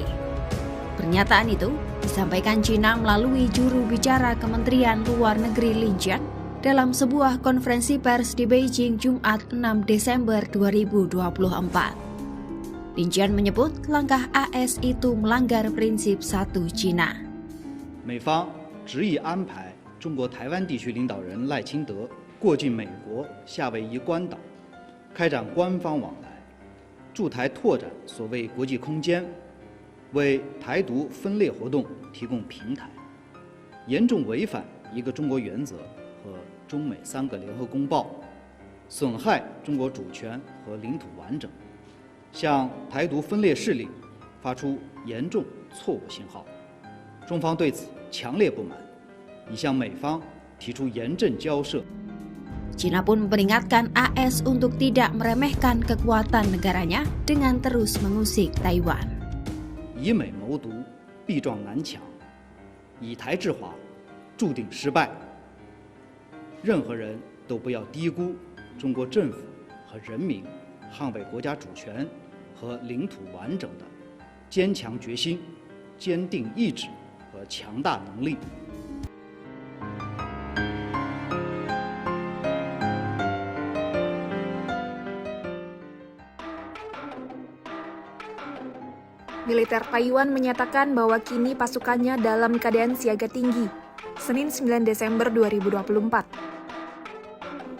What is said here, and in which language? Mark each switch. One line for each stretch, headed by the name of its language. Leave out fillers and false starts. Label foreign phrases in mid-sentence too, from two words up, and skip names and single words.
Indonesian: Pernyataan itu disampaikan China melalui juru bicara Kementerian Luar Negeri Lin Jian dalam sebuah konferensi pers di Beijing Jumat 6 Desember 2024. Lin Jian menyebut langkah AS itu melanggar prinsip satu China.
Chinese: 美方执意安排中国台湾地区领导人赖清德过境美国夏威夷关岛，开展官方往来，驻台拓展所谓国际空间，为台独分裂活动提供平台，严重违反一个中国原则和中美3个联合公报，损害中国主权和领土完整，向台独分裂势力发出严重错误信号。中方对此强烈不满，已向美方提出严正交涉。
Indonesian: China pun memperingatkan AS untuk tidak meremehkan kekuatan negaranya dengan terus mengusik Taiwan.
Chinese: 以美谋独，必撞南墙；以台制华，注定失败。任何人都不要低估中国政府和人民捍卫国家主权和领土完整的坚强决心、坚定意志和强大能力。
Indonesian: Militer Taiwan menyatakan bahwa kini pasukannya dalam keadaan siaga tinggi, Senin 9 Desember 2024.